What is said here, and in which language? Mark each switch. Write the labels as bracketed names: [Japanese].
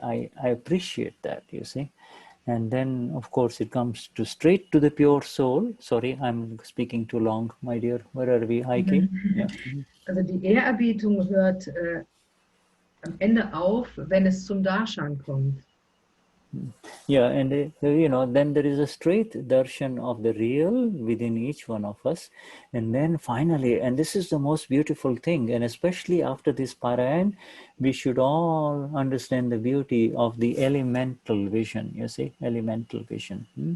[English] I appreciate that, you see. And then, of course, it comes to straight to the pure soul. Sorry, I'm speaking too long, my dear. Where are we, Heike? Yeah. [German] Also die Ehrerbietung hört am Ende auf, wenn es zum Darshan kommt. [English] Yeah, and you know, then there is a straight darshan of the real within each one of us. And then finally, and this is the most beautiful thing, and especially after this Parayan, we should all understand the beauty of the elemental vision, you see, elemental vision.